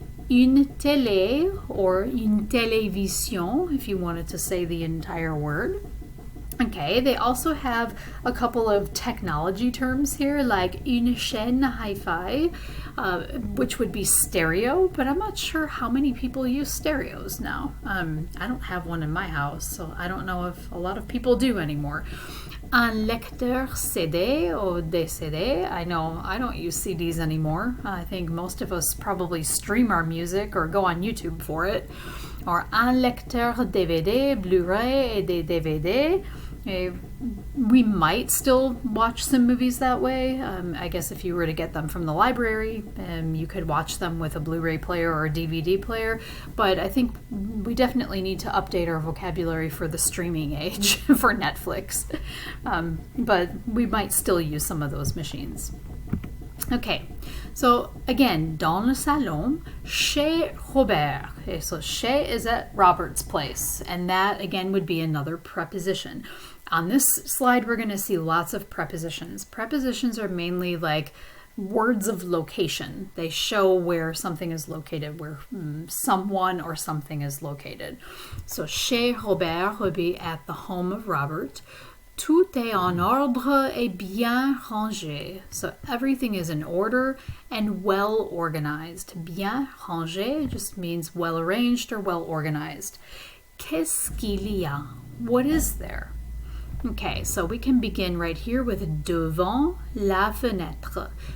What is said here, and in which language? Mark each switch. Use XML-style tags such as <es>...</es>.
<fr>Une télé</fr> <en>or</en> <fr>une télévision,</fr> <en>if you wanted to say the entire word. Okay, they also have a couple of technology terms here, like</en> <fr>une chaîne hi-fi,</fr> <en>which would be stereo, but I'm not sure how many people use stereos now. I don't have one in my house, so I don't know if a lot of people do anymore.</en> <fr>Un lecteur CD</fr> <en>or DVD. I know I don't use CDs anymore. I think most of us probably stream our music or go on YouTube for it.</en> <fr>Or un lecteur DVD, Blu-ray et des DVD.</fr> <en>We might still watch some movies that way. I guess if you were to get them from the library, you could watch them with a Blu-ray player or a DVD player. But I think we definitely need to update our vocabulary for the streaming age for Netflix. But we might still use some of those machines. Okay, so again,</en> <fr>dans le salon, chez Robert.</fr> <en>Okay, so chez is at Robert's place, and that again would be another preposition. On this slide, we're going to see lots of prepositions. Prepositions are mainly like words of location. They show where something is located, where someone or something is located. So</en> <fr>chez Robert</fr> <en>would be at the home of Robert.</en> <fr>Tout est en ordre et bien rangé.</fr> <en>So everything is in order and well organized.</en> <fr>Bien rangé</fr> <en>just means well arranged or well organized.</en> <fr>Qu'est-ce qu'il y a?</fr> <en>What is there? Okay, so we can begin right here with</en> <fr>devant la fenêtre.</fr>